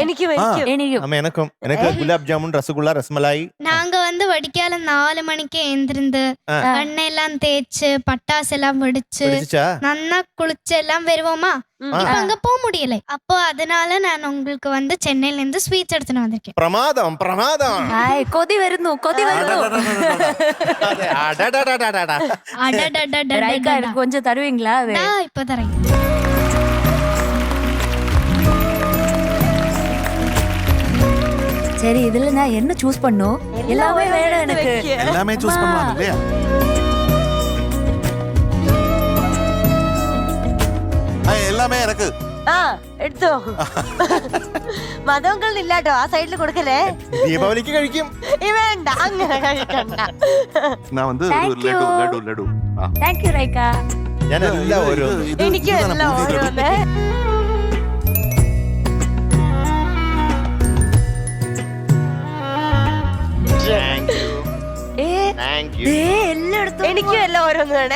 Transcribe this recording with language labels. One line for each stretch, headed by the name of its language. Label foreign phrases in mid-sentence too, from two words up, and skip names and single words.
Tamil: எனக்கு குலாப் ஜாமுன், ரசகுல்லா, ரசமலாய். நாங்க வந்து வடிக்கால 4 மணிக்கு எழுந்திருந்து எண்ணெயெல்லாம் தேய்ச்சு பட்டாசு எல்லாம் வெடிச்சு நன்னா குளிச்சு எல்லாம் வருவோமா. இப்ப அங்க போக முடியல. அப்போ அதனால நான் உங்களுக்கு வந்து சென்னையில இருந்து ஸ்வீட்ஸ் எடுத்துட்டு வந்திருக்கேன். பிரமாதம் பிரமாதம்.
Malayalam: കൊതി വരുന്നു.
Tamil: கொஞ்சம் தருவீங்களா? இப்ப தரேன். சரி, இதுல நான் என்ன சூஸ் பண்ணும்? எல்லாமே வேணும் எனக்கு. எல்லாமே சூஸ் பண்ணலாம் இல்லையா? எல்லாமே எனக்கு.
Malayalam: എടുത്തോ. മധുവങ്ങൾ ഇല്ലാട്ടോ, ആ സൈഡിൽ കൊടുക്കല്ലേ. ദീപാവലിക്ക് കഴിക്കും. വേണ്ട, അങ്ങനെ കഴിക്കണ്ട. ഞാൻ வந்து ലഡു.
English: Thank you
Malayalam: റൈക്ക. ഞാൻ എല്ലാം ഓരോ. എനിക്ക് എല്ലാം ഓരോന്നേ. എനിക്കും എല്ലാം ഓരോന്ന് വേണേ.